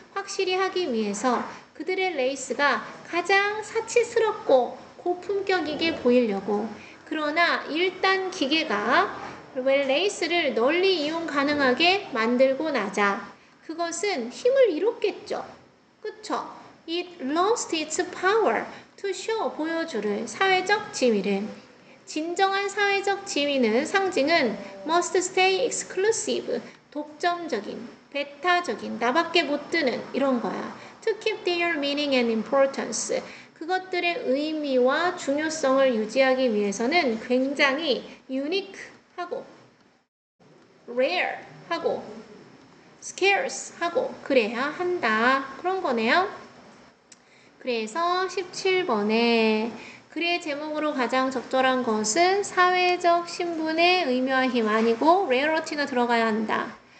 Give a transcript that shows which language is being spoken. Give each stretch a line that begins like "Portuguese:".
Korean: 확실히 하기 위해서 그들의 레이스가 가장 사치스럽고 고품격이게 보이려고. 그러나 일단 기계가 레이스를 널리 이용 가능하게 만들고 나자 그것은 힘을 잃었겠죠. 그쵸?
English: It lost its power to show,
Korean: 보여주를, 사회적 지위를. 진정한 사회적 지위는 상징은
English: must stay exclusive,
Korean: 독점적인, 배타적인, 나밖에 못 드는 이런 거야.
English: To keep their meaning and importance.
Korean: 그것들의 의미와 중요성을 유지하기 위해서는 굉장히 unique하고 rare하고 scarce하고 그래야 한다. 그런 거네요. 그래서 17번에 글의 제목으로 가장 적절한 것은 사회적 신분의 의미와 힘 아니고 rarity가 들어가야 한다.